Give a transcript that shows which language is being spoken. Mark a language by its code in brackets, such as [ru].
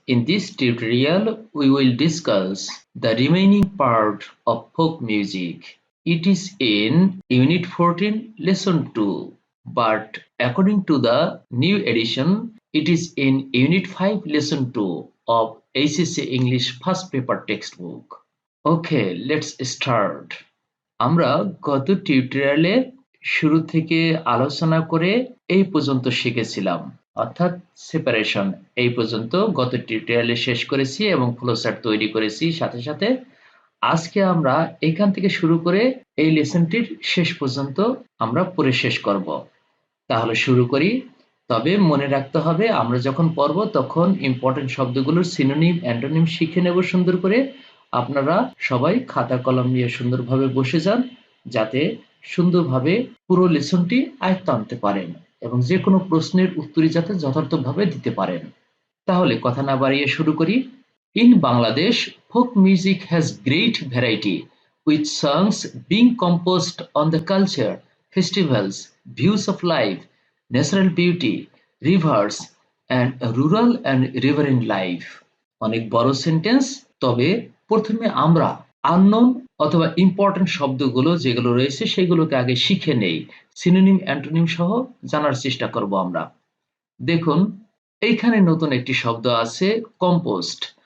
[en] In this tutorial, we will discuss the remaining part of folk music. It is in Unit 14, Lesson 2, but according to the new edition, it is in Unit 5, Lesson 2 of ACC English First Paper textbook. Okay, let's start. [bn] আমরা গত টিউটোরিয়ালে শুরু থেকে আলোচনা করে এই পর্যন্ত শিখেছিলাম, অর্থাৎ সেপারেশন এই পর্যন্ত গত টিউটোরিয়ালে শেষ করেছি এবং ফ্লোচার্ট তৈরি করেছি। সাথে সাথে আজকে আমরা এখান থেকে শুরু করে এই লেসনটির শেষ পর্যন্ত আমরা পড়ে শেষ করব। তাহলে শুরু করি। তবে মনে রাখতে হবে আমরা যখন পড়ব তখন ইম্পর্টেন্ট শব্দগুলোর সিনোনিম অ্যান্টোনিম শিখে নেব সুন্দর করে। আপনারা সবাই খাতা কলম নিয়ে সুন্দরভাবে বসে যান, যাতে সুন্দরভাবে পুরো লেসনটি আয়ত্তে আনতে পারেন এবং যে কোনো প্রশ্নের উত্তরই যাতে যথার্থভাবে দিতে পারেন। তাহলে কথা না বাড়িয়ে শুরু করি। [en] In Bangladesh, folk music has great variety, with songs being composed on the culture, festivals, views of life, natural beauty, rivers, and rural and riverine life. [bn] অনেক বড় সেন্টেন্স, তবে প্রথমে আমরা আননোন অথবা ইম্পর্টেন্ট শব্দগুলো যেগুলো রয়েছে সেগুলোকে আগে শিখে নেই, সিনোনিম অ্যান্টোনিম সহ জানার চেষ্টা করব আমরা। দেখুন, এইখানে নতুন একটি শব্দ আছে, কম্পোস্ট।